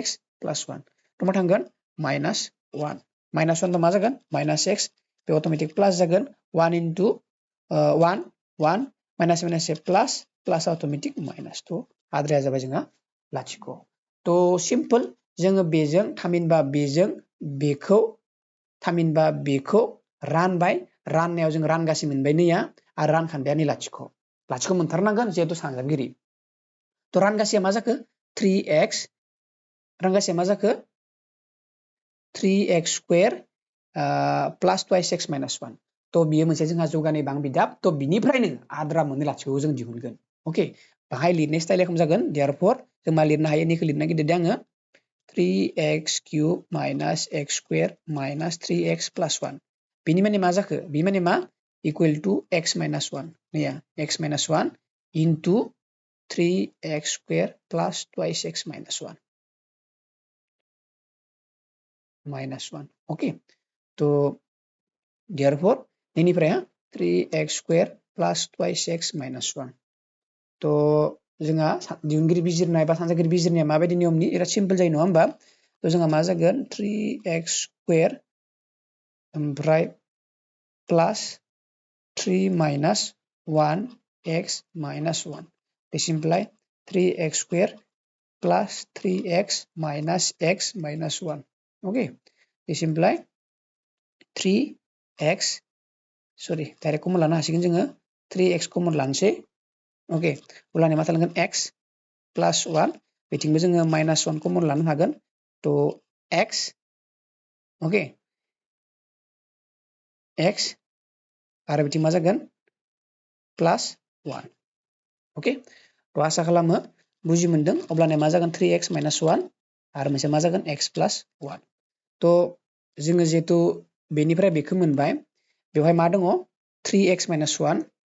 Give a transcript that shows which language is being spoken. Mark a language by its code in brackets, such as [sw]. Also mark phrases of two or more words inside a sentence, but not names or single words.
[brx] + 1 थ' मा थांगोन -1 -1 थ' मा जागोन -x बे अटोमेटिक प्लास जागोन 1 * 1 माइनास प्लास अटोमेटिक माइनास थ' आद्राया जाबाय जोंहा लाथिख' थ' सिम्पल जोङो बेजों थामहिनबा बेखौ रानबाय राननायाव जों रानगासै मोनबाय नैया आरो रानखान्दाया नै लाथिख' मोनथारनांगोन जिहेतु सानजाबगिरि थ' रानगासेया मा जाखो 3x रानगासेया मा जाखो [en] 3x square plus twice x minus 1 [brx] तो बियो मोनसे जोंहा जौगानाय बांबिदाब तो बिनिफ्रायनो आद्रा मोननै लाथिखौ जों दिहुनगोन ओके बाहाय लिरनाय स्टाइल रोखोम जागोन therefore जों मा लिरनो हायो निखौ लिरनो नागिरदों आङो [en] 3x cube minus x square minus 3x plus 1 [brx] बिनि माने मा जाखो बि माने मा [en] equal to x minus 1 [brx] नैया [en] x minus 1 into 3x square plus twice x minus 1 ओके तो therefore बेनिफ्राय 3x square plus twice x minus 1 तो [brx] जोंहा दिहुनगिरि बिजिरनाय बा सानजागिरि बिजिरनाया माबायदि नियमनि एरा सिम्पल जायो नङा होमबा तो जोंहा मा जागोन [en] 3x square [brx] ओमफ्राय [en] plus 3 minus 1x minus 1 this imply [brx] 3x square plus 3x minus x minus 1 okay this imply [en] 3x sorry direct common [brx] लानो हासिगोन जोङो 3x common लानोसै ओके अब्लानिया मा थालांगोन [en] x plus 1 [brx] बेथिंबो जोङो [en] minus 1 common [brx] लानो हागोन तो x ओके x आरो बिथिं मा जागोन [en] plus 1 [brx] ओके तो आसा खालामो बुजि मोनदों अब्लानिया मा जागोन [en] 3x minus 1 [brx] आरो मोनसे मा जागोन [en] x plus 1 [brx] तो जोङो जेतु बेनिफ्राय बेखौ मोनबाय बेवहाय मा दङ [en] 3x minus 1